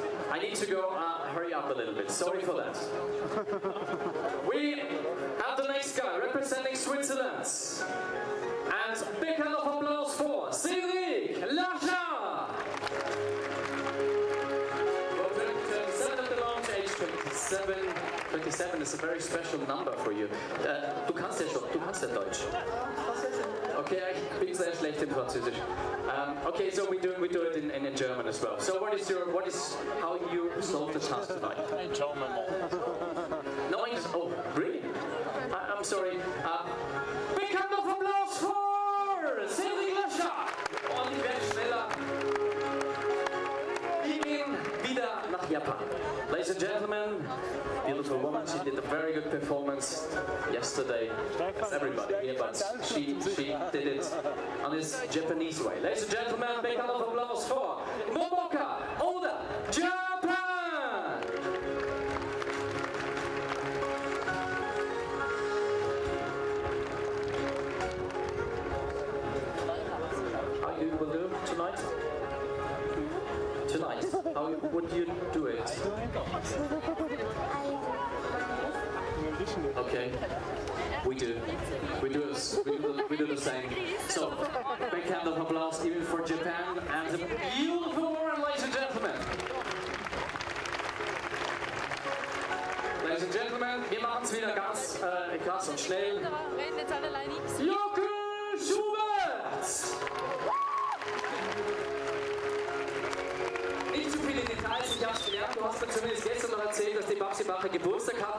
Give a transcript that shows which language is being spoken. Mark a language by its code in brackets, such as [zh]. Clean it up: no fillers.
[en] I need to go, hurry up a little bit, sorry for that. We have the next guy representing Switzerland. And big hand of applause for Cédric Lacha. 27 at the launch, age 27. 27 is a very special number for you. [de] Du kannst ja Deutsch. Okay, ich bin sehr schlecht in Französisch. [en] Okay, so we do it in German as well. So what is how you solve the task tonight? In German. No English. Oh, really? I'm sorry. Big hand of applause for Cédric Lacha. [de] Und ich werde schneller. Wir gehen wieder nach Japan. [en] Ladies and gentlemen, beautiful woman. She did a very good performance yesterday. As everybody here, but she did it on this Japanese way. Ladies and gentlemen, big hand of applause for Momoka Oda, Japan! How you will do tonight? Tonight, how would you do it? Okay, we do the same. So, big hand of applause even for Japan and the beautiful woman, ladies and gentlemen. Ladies and gentlemen, [de] wir machen es wieder ganz krass und schnell. Jocke Schubert! Nicht zu viele Details, ich habe es gelernt, du hast mir zumindest gestern noch erzählt, dass die Babsi Bacher Geburtstag hat.